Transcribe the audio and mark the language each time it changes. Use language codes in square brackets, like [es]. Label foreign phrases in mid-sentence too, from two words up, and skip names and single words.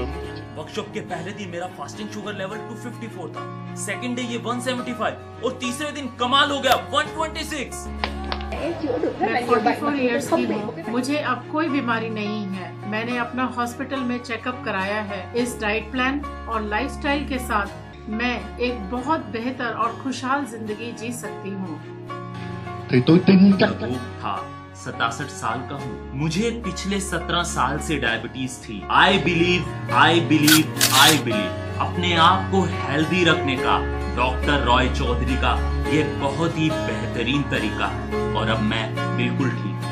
[hi] वर्कशॉप के पहले दिन मेरा फास्टिंग शुगर लेवल 254 था, सेकंड डे ये 175 और तीसरे दिन कमाल हो गया 126। मैं 44 इयर्स की हूँ, मुझे अब कोई बीमारी नहीं है। मैंने अपना हॉस्पिटल में चेकअप कराया है। इस डाइट प्लान और लाइफस्टाइल के साथ मैं एक बहुत बेहतर और खुशहाल जिंदगी जी सकती हूँ। [vi] thì tôi tin chắc [hi] वो था 67 साल का हूँ, मुझे पिछले 17 साल से डायबिटीज थी। [en] I believe [hi] अपने आप को हेल्दी रखने का डॉक्टर रॉय चौधरी का ये बहुत ही बेहतरीन तरीका है और अब मैं बिल्कुल ठीक